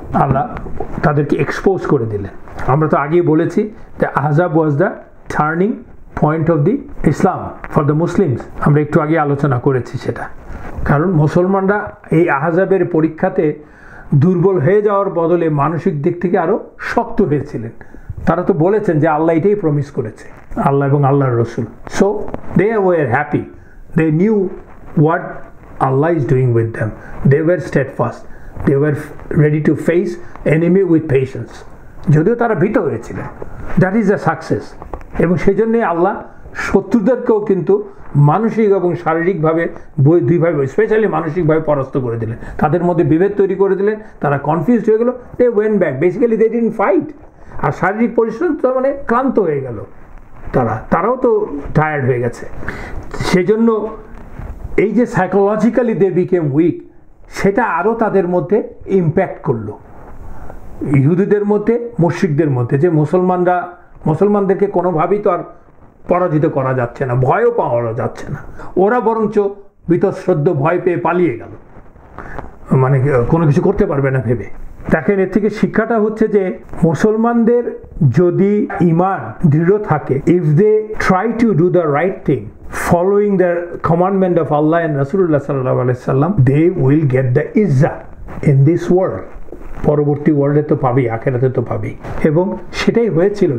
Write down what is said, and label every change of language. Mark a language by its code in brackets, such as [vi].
[bn] আল্লাহ তাদেরকে এক্সপোজ করে দিলেন। আমরা তো আগেই বলেছি যে Ahzab was the turning point of the Islam for the Muslims. আমরা একটু আগে আলোচনা করেছি সেটা। কারণ মুসলমানরা এই আহজাবের পরীক্ষাতে দুর্বল হয়ে যাওয়ার বদলে মানসিক দিক থেকে আরও শক্ত হয়েছিলেন। তারা তো বলেছেন যে আল্লাহ এটাই প্রমিস করেছে, আল্লাহ এবং আল্লাহর রসুল। So they were happy, [en] they knew what Allah is doing with them. They were steadfast, they were ready to face enemy with patience. [bn] যদিও তারা ভীত হয়েছিলেন, [en] That is a success. [bn] এবং সেই জন্যই আল্লাহ শত্রুদেরকেও কিন্তু মানসিক এবং শারীরিকভাবে দুইভাবে, স্পেশালি মানসিকভাবে পরাস্ত করে দিলেন। তাদের মধ্যে বিভেদ তৈরি করে দিলেন, তারা কনফিউজড হয়ে গেল, [en] They went back, basically they didn't fight. [bn] আর শারীরিক পরিশ্রম তো মানে ক্লান্ত হয়ে গেল, তারাও তো টায়ার্ড হয়ে গেছে। সেজন্য এই যে [en] psychologically they became weak, [bn] সেটা আরও তাদের মধ্যে ইম্প্যাক্ট করলো, ইহুদিদের মধ্যে, মুশরিকদের মধ্যে, যে মুসলমানদেরকে কোনোভাবেই তো আর পরাজিত করা যাচ্ছে না, ভয়ও পাওয়া যাচ্ছে না। ওরা বরঞ্চ বীতশ্রদ্ধ ভয় পেয়ে পালিয়ে গেল, মানে কোনো কিছু করতে পারবে না ভেবে। দেখেন, এর থেকে শিক্ষাটা হচ্ছে যে মুসলমানদের যদি ঈমান দৃঢ় থাকে, [en] If they try to do the right thing following the commandment of Allah and Rasulullah sallallahu alaihi wasallam, they will get the izzah in this world. [bn] পরবর্তী ওয়ার্ল্ডে তো পাবেই, আখিরাতে তো পাবেই। এবং সেটাই হয়েছিল।